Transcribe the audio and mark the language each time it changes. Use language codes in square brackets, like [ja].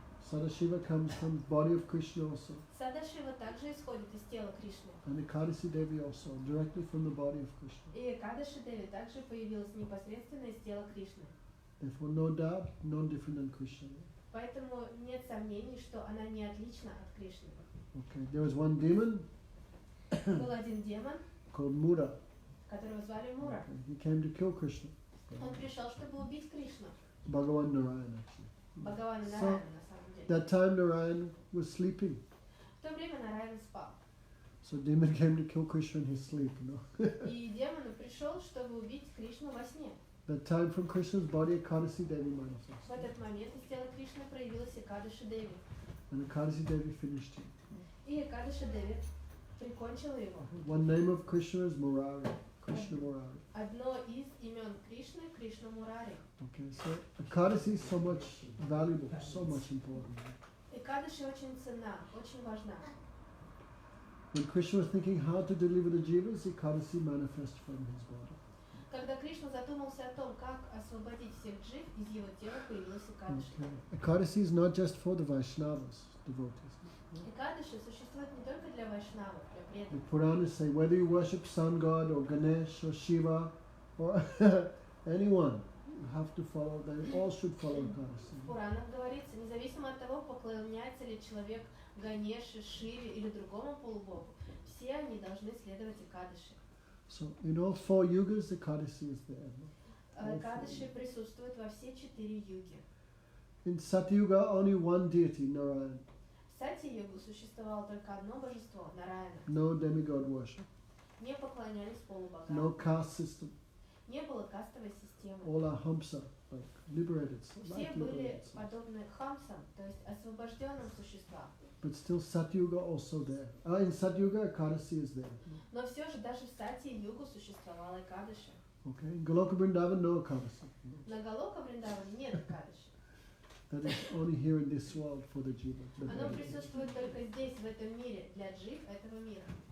[en] Sadashiva comes from the body of Krishna also. [ru] Садашива также исходит из тела Кришны. [en] And Ekadasi Devi also, directly from the body of Krishna. [ru] И Экадаши Деви также появилась непосредственно из тела Кришны. [en] Therefore, no doubt, no different than Krishna. [ru] Поэтому нет сомнений, что она не отлична от Кришны. [en] Okay, there was one demon [ru] Был один демон, [en] called Mura. [ru] которого звали Мура. [en] Okay, he came to kill Krishna. [ru] Он пришел, чтобы убить Кришну. [en] Bhagavan Narayan actually. [ru] Бхагавана [en] So, [ru] Нараяна, на самом деле. [en] That time Narayan was sleeping. [ru] В то время Нараяна спал. [en] So demon came to kill Krishna in his sleep, you know. [ru] И демон пришел, чтобы убить Кришну во сне. [en] That time from Krishna's body, Ekadasi Devi manifested. [ru] В этот момент из тела Кришны проявилась Экадаши Деви. [en] And Ekadasi Devi finished him. [ru] И Экадаши Деви прикончила его. [en] One name of Krishna is Murari. Krishna Murari. [ru] Одно из имен Кришны – Кришна Мурари. [en] Okay, so Ekadasi is so much valuable, so much important. [ru] Экадаши очень ценна, очень важна. [en] When Krishna was thinking how to deliver the jivas, Ekadasi manifests from his body. [ru] Когда Кришна задумался о том, как освободить всех джив, из его тела появилась Экадаши. [en] Okay. Ekadasi is not just for the Vaishnavas, devotees. [ru] Экадаши существует не только для вайшнавов, для [en] The [ru] преданных. [en] Puranas say whether you worship sun god or Ganesh or Shiva or anyone, you have to follow. They all should follow Ekadasi. [ru] В Пуранах говорится, независимо от того, поклоняется ли человек Ганеше, Шиве или другому полубогу, все они должны следовать Экадаши. [en] So in all four yugas, Ekadasi is there. [ru] Экадаши присутствует во все 4 юги. [en] In Satyuga, only one deity, Narayan. [ru] В Сати-югу существовало только одно божество, Нараяна. [en] No demigod worship, [ru] Не поклонялись полубогам. [en] no caste system. [ru] Не было кастовой системы. [en] All are hamsa, like liberated, [ru] Все [en] like [ru] были [en] liberated. [ru] подобны хамсам, то есть освобожденным существам. [en] But still Satyuga also there. In Satyuga, Ekadasi is there. [ru] Но все же даже в Сати-югу существовала Экадаши. [en] Okay, in Goloka Vrindavan, no Ekadasi. [ru] На Галока Вриндаване нет Экадаши. [en] That is only here in this world for the jiva. [ru] Оно присутствует только здесь, в этом мире, для джив этого мира.